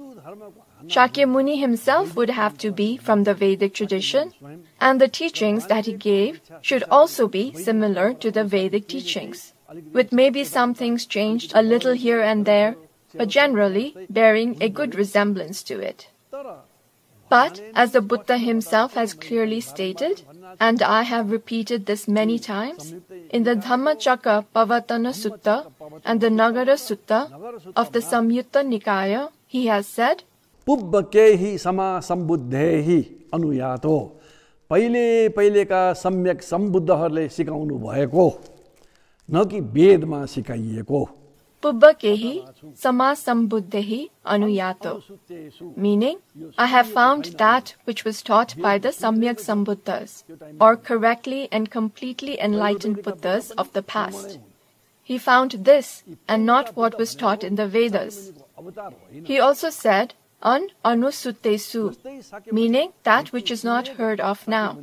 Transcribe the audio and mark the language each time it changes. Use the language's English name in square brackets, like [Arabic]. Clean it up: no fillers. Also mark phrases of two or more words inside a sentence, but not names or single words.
[English] Shakyamuni himself would have to be from the Vedic tradition, and the teachings that he gave should also be similar to the Vedic teachings, with maybe some things changed a little here and there, but generally bearing a good resemblance to it. But, as the Buddha himself has clearly stated, and I have repeated this many times, in the Dhammacakka Pavatana Sutta and the Nagara Sutta of the Samyutta Nikaya, he has said, [Pali] Pubbakehi sama sambuddhehi anuyato. [Nepali] पहिलेका सम्यक सम्बुद्धहरूले सिकाउनु भएको न कि वेदमा सिकाइएको. [Pali] Pubbakehi sama sambuddhehi anuyato. [English] Meaning, I have found that which was taught by the Samyak Sambuddhas, or correctly and completely enlightened Buddhas of the past. He found this and not what was taught in the Vedas. He also said, [Pali] An anusuttesu, [English] meaning that which is not heard of now.